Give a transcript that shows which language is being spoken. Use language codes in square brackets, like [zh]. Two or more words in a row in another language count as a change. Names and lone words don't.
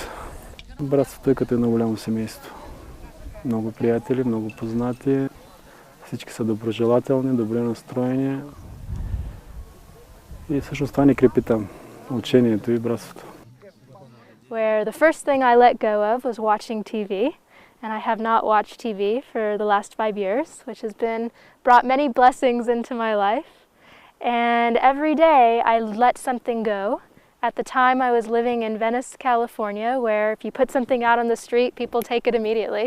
[bg] Братството е като едно голямо семейство. Много приятели, много познати. Всички са доброжелателни, добре настроени. И всъщност това ни крепи там. Учението и братството. [en] where the first thing I let go of was watching TV. And I have not watched TV for the last 5 years, which has brought many blessings into my life. And every day I let something go. At the time I was living in Venice, California, where if you put something out on the street, people take it immediately.